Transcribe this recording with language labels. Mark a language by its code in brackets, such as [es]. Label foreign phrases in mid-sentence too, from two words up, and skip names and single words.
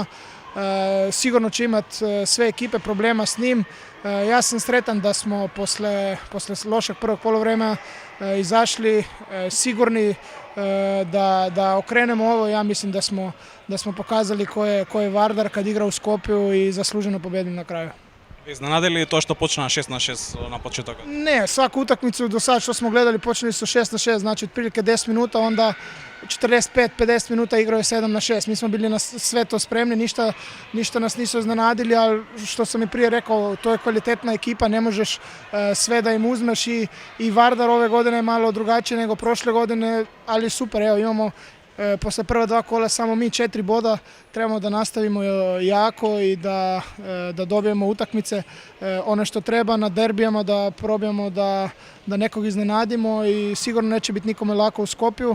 [sr] Sigurno će imati sve ekipe problema s njim. Ja sam sretan da smo posle lošeg prvog poluvremena izašli sigurni da okrenemo ovo. Ja mislim da smo pokazali ko je Vardar kad igra u Skopju i zasluženo pobjedili na kraju. [mk] Изненади ли тоа што почна 6-6 на почетокот? [sr] Ne, svaku utakmicu do sad što smo gledali počeli su 6-6, znači otprilike 10 minuta, onda 45-50 minuta igraju 7-6. Mi smo bili na sve to spremni, ništa nas nisu iznenadili, ali što sam i prije rekao, to je kvalitetna ekipa, ne možeš sve da im uzmeš i Vardar ove godine je malo drugačije nego prošle godine, ali super, evo imamo posle prva 2 kola samo mi 4 boda, trebamo da nastavimo jako i da dobijemo utakmice one što treba na derbijama, da probamo da nekog iznenadimo i sigurno neće biti nikome lako u Skopju.